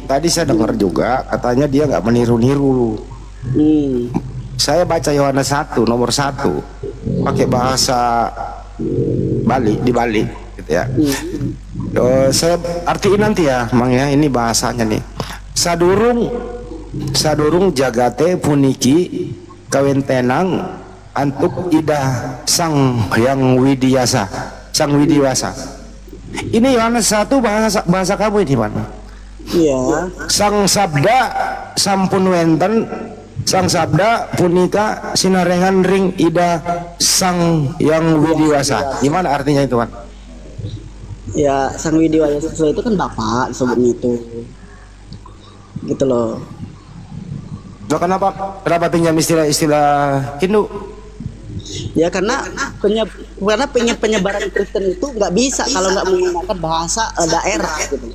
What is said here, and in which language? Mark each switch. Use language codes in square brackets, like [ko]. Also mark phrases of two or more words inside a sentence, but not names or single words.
[id] Tadi saya dengar juga katanya dia nggak meniru-niru. Saya baca Yohanes 1 nomor 1 pakai bahasa Bali di Bali gitu ya. Saya artiin nanti ya, Mang ya, ini bahasanya nih. [ban] Sadurung jagate puniki kawin tenang antuk idah sang yang widiasa, sang widiwasa. [id] Ini Yohanes 1 bahasa kamu ini mana? Iya. [ban] Sang sabda sampun wenten, sang sabda punika sinarengan ring ida sang yang widiwasa. [id] Gimana artinya itu kan? Ya, sang widiwasa itu kan bapak sebutnya itu. Gitu loh. Nah, kenapa pinjam istilah Hindu? Ya karena penyebaran Kristen itu nggak bisa kalau nggak menggunakan bahasa daerah gitu.